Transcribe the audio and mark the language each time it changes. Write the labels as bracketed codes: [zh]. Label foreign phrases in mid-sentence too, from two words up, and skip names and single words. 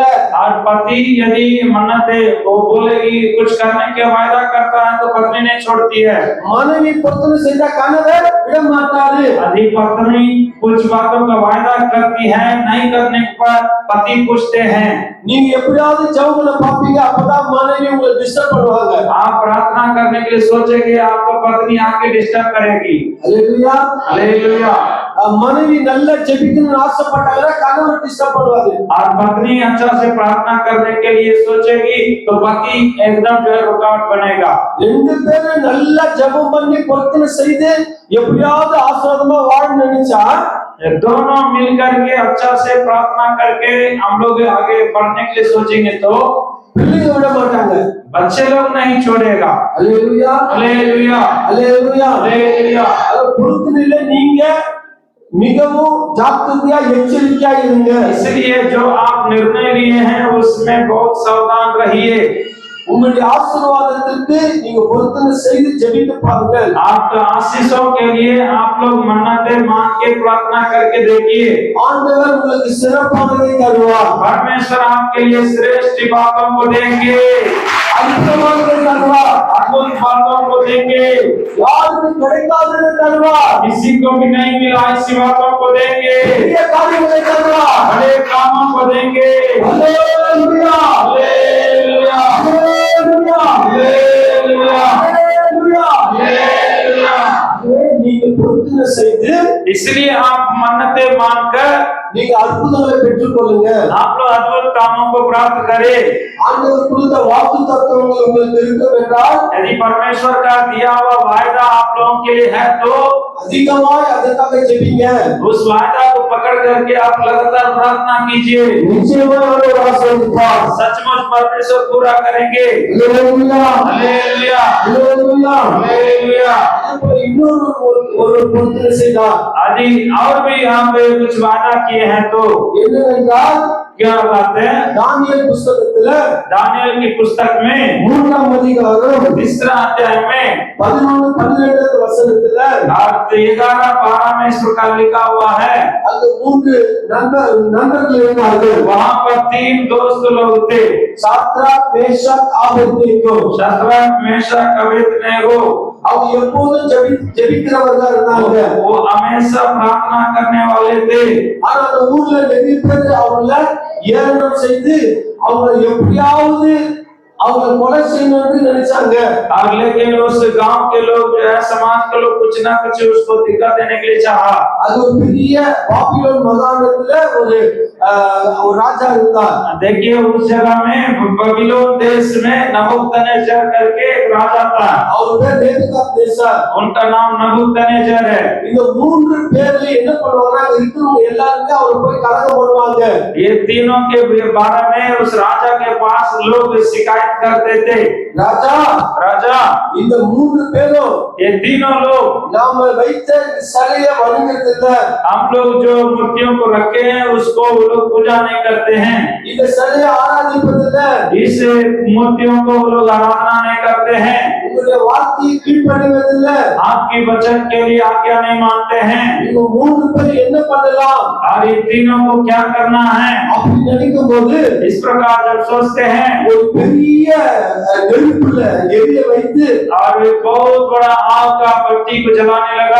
[hi] और पति यदि मन्नतें वो बोलेगी कुछ करने के वायदा करता है तो पत्नी नहीं छोड़ती है। [ta] மனைவி பொருத்தனை செய்தா கணவன் விட மாட்டாரு. [hi] यदि पत्नी कुछ बातों का वायदा करती है नहीं करने पर पति पूछते हैं। [ta] நீங்க எப்படியாவது ஜெபத்துல பாப்பீங்க, அப்பதான் மனைவி உங்களை டிஸ்டர்ब பண்ணுவாங்க. [hi] आप प्रार्थना करने के लिए सोचेंगे आपको पत्नी आके डिस्टर्ब करेगी। [ta] அல்லேலூயா. [hi] हालेलुया। [ta] மனைவி நல்லா ஜெபிக்கணும்னு ஆசைப்பட்டாங்கன்னா கணவர் டிஸ்டர்ப் பண்ணுவாரு. [hi] और पत्नी अच्छा से प्रार्थना करने के लिए सोचेगी तो पति एकदम जो है रुकावट बनेगा। [ta] ரெண்டு பேரும் நல்லா ஜெபம் பண்ணி பொருத்தனை செய்து எப்படியாவது ஆசீர்வாதமா வாழணும்னு நினைச்சா [hi] दोनों मिलकर के अच्छा से प्रार्थना करके हम लोग आगे बढ़ने के लिए सोचेंगे तो [ta] பிள்ளைங்க விட மாட்டாங்க, [hi] बच्चे लोग नहीं छोड़ेगा। [ta] அல்லேலூயா [hi] हालेलुया [ta] அல்லேலூயா. [hi] हालेलुया। [ta] பொருத்தனையில நீங்க மிகவும் ஜாக்கிரதையா எச்சரிக்கையா இருங்க. [hi] इसलिए जो आप निर्णय लिए हैं उसमें बहुत सावधान रहिए। [ta] உங்களுடைய ஆசீர்வாதத்திற்கு நீங்க பொருத்தனை செய்து ஜெபித்து பாருங்கள். [hi] आपका आशीषों के लिए आप लोग मन्नतें मांग के प्रार्थना करके देखिए। [ta] ஆண்டவர் உங்களுக்கு சிறப்பானதை தருவார், [hi] परमेश्वर आपके लिए श्रेष्ठ बातों को देंगे, [ta] அற்புதமானதை தருவார், [hi] अद्भुत बातों को देंगे, [ta] யாருக்கு கிடைக்காததை தருவார், [hi] किसी को भी नहीं मिला ऐसी बातों को देंगे, [ta] பெரிய காரியங்களை தருவார். [hi] बड़े कामों को देंगे। [ta] அல்லேலூயா [hi] हालेलुया [ta] அல்லேலூயா [hi] हालेलुया [ta] அல்லேலூயா. [hi] हालेलुया। [ta] நீங்க பொருத்தனை செய்து [hi] इसलिए आप मन्नतें मांगकर [ta] நீங்க அற்புதங்களை பெற்றுக்கொள்ளுங்க. [hi] आप लोग अद्भुत कामों को प्राप्त करें। [ta] ஆண்டவர் கொடுத்த வாக்கு தத்துவங்கள் உங்களுக்கு இருக்கும் என்றால் [hi] यदि परमेश्वर का दिया हुआ वायदा आप लोगों के लिए है तो [ta] அதிகமாய் அதற்காக ஜெபிங்க. [hi] उस वायदा को पकड़ करके आप लगातार प्रार्थना कीजिए। [ta] நிச்சயமாக அவர் ஆசீர்வதிப்பார். [hi] सचमुच परमेश्वर पूरा करेंगे। [ta] அல்லேலூயா [hi] हालेलुया [ta] அல்லேலூயா. [hi] हालेलुया। [ta] அப்புறம் இன்னொரு ஒரு பொருத்தனை செய்தார். [hi] यदि और भी यहाँ पे कुछ वादा किए हैं तो [ta] என்னவென்றால் [hi] क्या बात है? [ta] தானியேல் புஸ்தகத்துல [hi] दानियल की पुस्तक में [ta] 3ஆம் அதிகாரம் [hi] 3रा अध्याय में [ta] 11-12 வசனத்துல [hi] 11-12 में इस प्रकार लिखा हुआ है। [ta] அங்க 3 நண்பர்கள் இருந்தார்கள். [hi] वहाँ पर 3 दोस्त लोग थे, [ta] சாத்ராக் மேஷாக் ஆபேத்நேகோ. [hi] शद्रक मेशक अबेदनेगो। [ta] அவங்க எப்போதும் ஜெபிக்கிறவர்களா இருந்தாங்க. [hi] वो हमेशा प्रार्थना करने वाले थे। [ta] ஆனா அந்த ஊர்ல நிறைய பேர் அவங்கள ஏளனம் செய்து அவங்க எப்படியாவது அவங்க கொலை செய்யணும்னு நினைச்சாங்க. [hi] और लेकिन उस गांव के लोग जो है समाज के लोग कुछ ना कुछ उसको दिक्कत देने के लिए चाहा। [ta] அது ஒரு பெரிய பாபிலோன் மாகாணத்துல ஒரு ராஜா இருந்தார். [hi] देखिए उस जगह में बबीलोन देश में नबूकदनेस्सर करके एक राजा था। [ta] அவர் பேர் நேபுகாத்நேச்சார். [hi] उनका नाम नबूकदनेस्सर है। [ta] இந்த 3 பேர்ல என்ன பண்ணுவாங்க, இருக்கிறவங்க எல்லாருமே அவர் போய் கலகம் பண்ணுவாங்க. [hi] ये तीनों के बारे में उस राजा के पास लोग शिकायत करते थे। राजा [ta] இந்த 3 பேரும் [hi] ये तीनों लोग [ta] நாம வைத்த சிலையை வணங்குறது இல்ல, [hi] हम लोग जो मूर्तियों को रखे हैं उसको वो लोग पूजा नहीं करते हैं। [ta] இந்த சிலையை ஆராதிப்பது இல்ல, [hi] इस मूर्तियों को वो लोग आराधना नहीं करते हैं। [ta] உங்களுடைய வார்த்தையை கீழ்ப்படிவது இல்ல। [hi] आपकी वचन के लिए आज्ञा नहीं मानते हैं। [ta] இவங்க 3 பேர் என்ன பண்ணலாம் [hi] और इन तीनों को क्या करना है? [ta] அப்படி நினைக்கும் போது [hi] इस प्रकार जब सोचते हैं [ta] ஒரு பெரிய நெருப்புல எரிய வைத்து [hi] और वे बहुत बड़ा आग का भट्टी को जलाने लगा